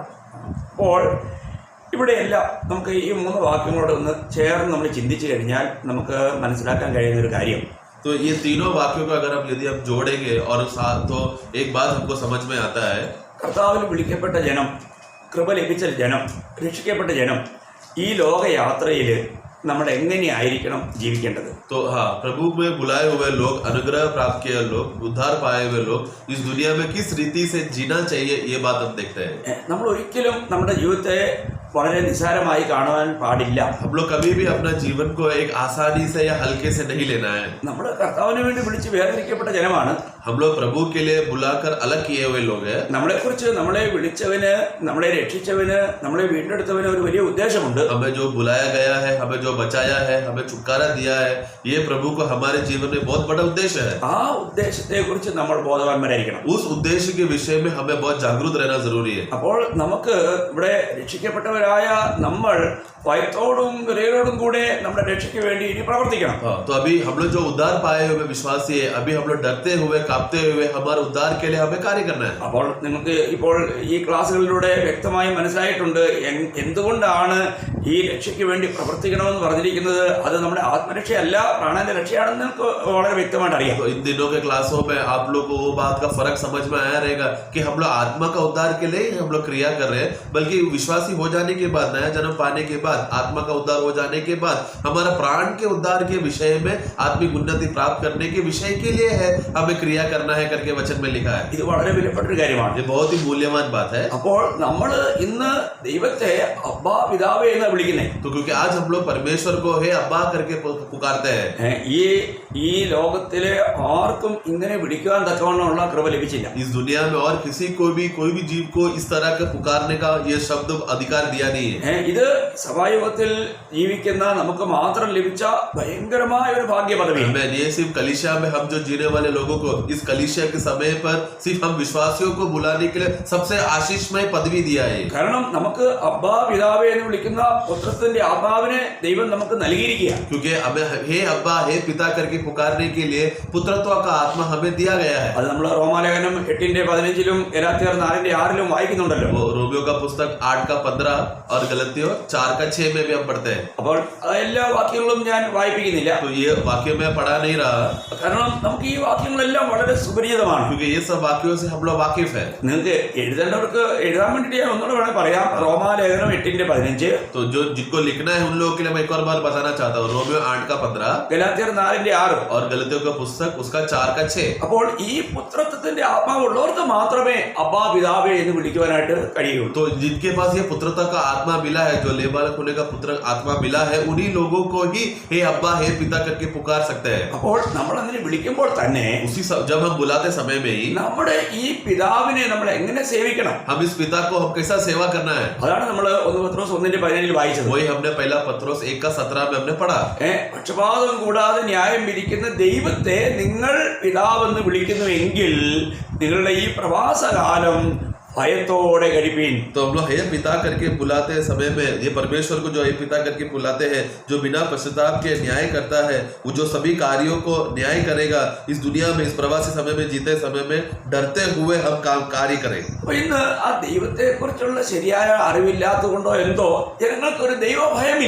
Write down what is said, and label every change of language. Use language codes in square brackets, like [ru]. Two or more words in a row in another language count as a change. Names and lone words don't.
[ml] അപ്പോൾ ഇവിടെയെല്ലാം നമുക്ക് ഈ 3 വാക്യങ്ങളോട് ഒന്ന് ചേർന്ന് നമ്മൾ ചിന്തിച്ചു കഴിഞ്ഞാൽ നമുക്ക് മനസ്സിലാക്കാൻ കഴിയുന്ന ഒരു കാര്യം, [hi] तो ये तीनों वाक्यों को अगर यदि हम जोड़ेंगे और साथ तो एक बात हमको समझ में आता है. [ml] കർത്താവിൽ വിളിക്കപ്പെട്ട ജനം, കൃപ ലഭിച്ച ജനം, രക്ഷിക്കപ്പെട്ട ജനം ഈ ലോകയാത്രയിൽ നമ്മൾ എങ്ങനെയായിരിക്കണം ജീവിക്കേണ്ടത്? [hi] तो हाँ, प्रभु में बुलाए हुए लोग, अनुग्रह प्राप्त किए लोग, उद्धार पाए हुए लोग इस दुनिया में किस रीति से जीना चाहिए, ये बात हम देखते हैं. [ml] നമ്മൾ ഒരിക്കലും നമ്മുടെ ജീവിതത്തെ വളരെ നിസ്സാരമായി കാണുവാൻ പാടില്ല. [hi] हम लोग कभी भी अपना जीवन को एक आसानी से या हल्के से नहीं लेना है. [ml] നമ്മൾ കർത്താവിന് വേണ്ടി വിളിച്ച് വേർതിരിക്കപ്പെട്ട ജനമാണ്. [hi] हम लोग प्रभु के लिए बुलाकर अलग किए हुए लोग हैं. [ml] നമ്മളെക്കുറിച്ച് നമ്മളെ വിളിച്ചവന്, നമ്മളെ രക്ഷിച്ചവന്, നമ്മളെ വീണ്ടെടുത്തവന് ഒരു വലിയ ഉദ്ദേശമുണ്ട്. [hi] हमें जो बुलाया गया है, हमें जो बचाया है, हमें छुटकारा दिया है, ये प्रभु को हमारे जीवन में बहुत बड़ा उद्देश्य है. [ml] ആ ഉദ്ദേശത്തെ കുറിച്ച് നമ്മൾ ബോധവാന്മാരായിരിക്കണം. [hi] उस उद्देश्य के विषय में हमें बहुत जागरूक रहना जरूरी है. [ml] അപ്പോൾ നമുക്ക് ഇവിടെ രക്ഷിക്കപ്പെട്ടവരായ നമ്മൾ ഭയത്തോടും വിറയലോടും കൂടെ നമ്മുടെ രക്ഷയ്ക്ക് വേണ്ടി ഇനി പ്രവർത്തിക്കണം. [hi] तो अभी हम लोग जो उद्धार पाए हुए विश्वासी है, अभी हम लोग डरते हुए कांपते हुए हमारे उद्धार के लिए हमें कार्य करना है. [ml] അപ്പോൾ നിങ്ങൾക്ക് ഇപ്പോൾ ഈ ക്ലാസ്സുകളിലൂടെ വ്യക്തമായി മനസ്സിലായിട്ടുണ്ട് എന്തുകൊണ്ടാണ് ഈ രക്ഷയ്ക്ക് വേണ്ടി പ്രവർത്തിക്കണമെന്ന് പറഞ്ഞിരിക്കുന്നത്. അത് നമ്മുടെ ആത്മരക്ഷയല്ല, പ്രാണന്റെ രക്ഷയാണെന്ന് നിങ്ങൾക്ക് വളരെ വ്യക്തമായിട്ട് അറിയാം. [hi] तो इन दिनों के क्लासों में आप लोग को वो बात का फर्क समझ में आया रहेगा कि हम लोग आत्मा का उद्धार के लिए हम लोग क्रिया कर रहे हैं, बल्कि विश्वासी हो जाने के बाद, नया जन्म पाने के बाद, आत्मा का उद्धार हो जाने के बाद हमारा प्राण के उद्धार के विषय में आत्मिक उन्नति प्राप्त करने के विषय के लिए है हमें क्रिया करना है करके वचन में लिखा है. [ml] ഇത് വളരെ വിലപ്പെട്ടൊരു കാര്യമാണ്. [hi] ये बहुत ही मूल्यवान बात है. [ml] അപ്പോൾ നമ്മൾ ഇന്ന് ദൈവത്തെ അബ്ബാ പിതാവേ എന്ന് വിളിക്കുന്നത്. [hi] तो क्योंकि आज हम लोग परमेश्वर को हे अब्बा करके पुकारते हैं. [ml] ഈ ലോകത്തിലെ ആർക്കും ഇങ്ങനെ വിളിക്കാൻ തക്കവണ്ണമുള്ള കൃപ ലഭിച്ചില്ല. [hi] इस दुनिया में और किसी को भी कोई भी जीव को इस तरह के पुकारने का ये शब्द अधिकार दिया नहीं है. [ml] ഇത് സഭായുഗത്തിൽ ജീവിക്കുന്ന നമുക്ക് മാത്രം ലഭിച്ച ഭയങ്കരമായ ഒരു ഭാഗ്യ പദവിയാണ്. [hi] ये सिर्फ कलीसिया में हम जो जीने वाले लोगों को इस कलीसिया के समय पर सिर्फ हम विश्वासियों को बुलाने के लिए सबसे आशीषमय पदवी दिया है. [ml] കാരണം നമുക്ക് അബ്ബാ പിതാവേ എന്ന് വിളിക്കുന്ന പുത്രത്തിന്റെ ആത്മാവിനെ ദൈവം നമുക്ക് നൽകിയിരിക്കുക. [hi] क्योंकि हमें हे अब्बा हे पिता करके पुकारने के लिए पुत्रत्व का आत्मा हमें दिया गया है। [ml] അത് നമ്മൾ റോമാലേഖനം 8:15 ഗലാത്യർ 4:6 വായിക്കുന്നുണ്ടല്ലോ. [hi] वो रोमियो का पुस्तक 8:15 और गलतियों 4:6 में भी हम पढ़ते हैं। [ml] അപ്പോൾ എല്ലാ വാക്യങ്ങളും ഞാൻ വായിപ്പിക്കുന്നില്ല, [hi] तो ये वाक्य में पढ़ा नहीं रहा [ml] കാരണം നമുക്ക് ഈ വാക്യങ്ങളെല്ലാം വളരെ സുപരിചിതമാണ്. [hi] क्योंकि ये सब वाक्यों से हम लोग वाकिफ है। [ml] നിങ്ങൾക്ക് എഴുതേണ്ടവർക്ക് എഴുതാൻ വേണ്ടിയിട്ട് ഞാൻ ഒന്നുകൂടെ വേണേൽ പറയാം. റോമാലേഖനം 8:15, [hi] तो जो जिनको लिखना है उन लोगों के लिए मैं एक और बार बताना चाहता हूँ। रोमियो 8:15 [ml] ഗലാത്യർ 4:6. [hi] और गलतियों का पुस्तक उसका 4:6। [ml] അപ്പോൾ ഈ പുത്രത്വത്തിന്റെ ആത്മാവുള്ളവർക്ക് മാത്രമേ അബ്ബാ പിതാവേ എന്ന് വിളിക്കുവാനായിട്ട് കഴിയുള്ളൂ. [hi] तो जिनके पास ये पुत्रता का आत्मा मिला है, जो लेबालक होने का पुत्र आत्मा मिला है, उन्हीं लोगों को ही हे अब्बा हे पिता करके पुकार सकते हैं। [ml] അപ്പോൾ നമ്മൾ അങ്ങനെ വിളിക്കുമ്പോൾ തന്നെ [hi] जब हम बुलाते समय में ही [ml] നമ്മുടെ ഈ പിതാവിനെ നമ്മൾ എങ്ങനെ സേവിക്കണം, [hi] हम इस पिता को हम कैसा सेवा करना है, [ml] അതാണ് നമ്മൾ 1 പത്രോസ് 1:17 വായിച്ചത്. [hi] वही हमने पहला पत्रोस 1:17 में हमने पढ़ा। [ml] പക്ഷപാതം കൂടാതെ ന്യായം വിധിക്കുന്ന ദൈവത്തെ നിങ്ങൾ പിതാവെന്ന് വിളിക്കുന്നുവെങ്കിൽ നിങ്ങളുടെ ഈ പ്രവാസകാലം ഭയത്തോടെ കഴിപ്പീൻ. [hi] तो हम लोग हे पिता करके बुलाते हैं समय में, ये परमेश्वर को जो हे पिता करके बुलाते हैं, जो बिना पश्चाताप के न्याय करता है, वो जो सभी कार्यों को न्याय करेगा, इस दुनिया में इस प्रवासी समय में जीते समय में डरते हुए हम काम कार्य करें। [ml] അപ്പൊ ഇന്ന് ആ ദൈവത്തെ കുറിച്ചുള്ള ശരിയായ അറിവില്ലാത്തത് കൊണ്ടോ എന്തോ ജനങ്ങൾക്ക് ഒരു ദൈവഭയമില്ല.